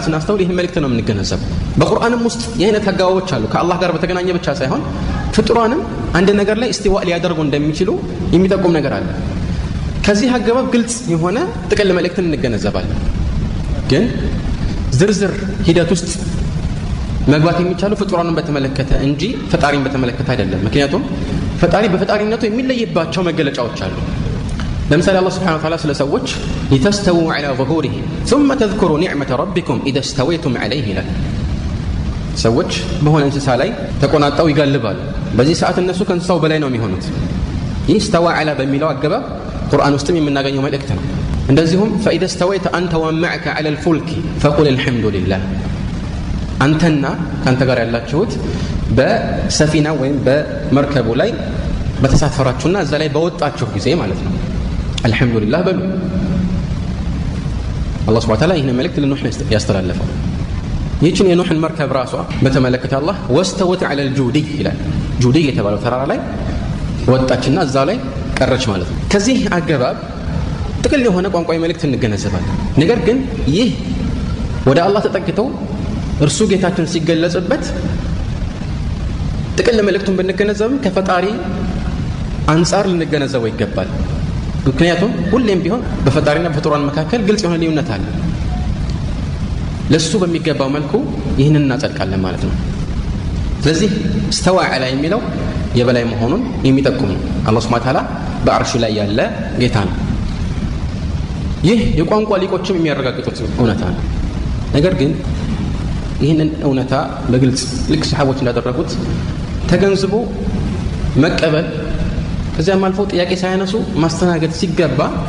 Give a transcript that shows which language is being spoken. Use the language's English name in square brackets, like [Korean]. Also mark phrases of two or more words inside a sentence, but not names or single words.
[Amharic] ስናስተውል ይህን መልእክት ነው የምንገነዘበው በቁርአንም ውስጥ የአይነት አጋባቦች አሉ ከአላህ ጋር በተገናኘ ብቻ ሳይሆን ፍጡራንም አንድ ነገር ላይ እስቲዋ ሊያደርጉ እንደሚችሉ የሚጠቁም ነገር አለ ከዚህ አጋባብ ግልጽ የሆነ ጥቅል መልእክትን እንገነዘባለን ግን ዝርዝር ሂደት ውስጥ መግባት የሚቻለው ፍጡራንን በተመለከተ እንጂ ፈጣሪን በተመለከተ አይደለም ምክንያቱም ፈጣሪ በፈጣሪነቱ የሚለይባቸው መገለጫዎች አሉ ለምሳሌ [Arabic] አላህ سبحانه وتعالى [Amharic] ስለ ሰዎች [Arabic] لتستووا على ظهوره ثم تذكروا نعمة ربكم إذا استويتم عليه [Amharic] ይላል ሰዎች በሆነ እንስሳ ላይ ተቆናጣው ይጋልባሉ በዚህ ሰዓት እነሱ ከእንስሳው በላይ ነው የሚሆኑት ይህ [Arabic] استوى على [Amharic] በሚለው አገባብ ቁርአን ውስጥም የምናገኘው መልእክት ነው እንደዚሁም [Arabic] فإذا استويت أنت ومعك على الفلك فقل الحمد لله [Amharic] አንተና ካንተ ጋር ያላችሁት በሰፊና ወይም በመርከቡ ላይ በተሳፈራችሁና እዛ ላይ በወጣችሁ ጊዜ ማለት ነው አልহামዱሊላህ በሉ አላህ [Arabic] سبحانه وتعالى [Amharic] ይህን መልእክት ለኑህ ያስተላለፈው ይህችን የኑህን መርከብ ራሷ በተመለከተ አላህ [Arabic] واستوت على الجودي [Amharic] ይላል ጁዲ የተባለው ተራራ ላይ ወጣችና እዛ ላይ ቀረች ማለት ነው ከዚህ አገባብ ጥቅል የሆነ ቋንቋዊ መልእክት እንገነዘባለን ነገር ግን ይህ ወደ አላህ ተጠቅተው እርሱ ጌታችን ሲገለጽበት ጥቅል መልእክቱን ብንገነዘብም ከፈጣሪ አንፃር ልንገነዘበው ይገባል ምክንያቱም ሁሌም ቢሆን በፈጣሪና በፍጡራን መካከል ግልጽ የሆነ ልዩነት አለ ለሱ በሚገባው መልኩ ይህንን እናጸድቃለን ማለት ነው ስለዚህ [Arabic] استوى على [Amharic] የሚለው የበላይ መሆኑን የሚጠቁም ነው አላህ [Arabic] سبحانه وتعالى [Amharic] በአርሹ ላይ ያለ ጌታ ነው ይህ የቋንቋ ሊቆችም የሚያረጋግጡት እውነታ ነው ነገር ግን ይህንን እውነታ በግልጽ ልክ ሰሃቦች እንዳደረጉት ተገንዝቦ መቀበል ከዚያም አልፎ ጥያቄ ሳያነሱ ማስተናገድ ሲገባ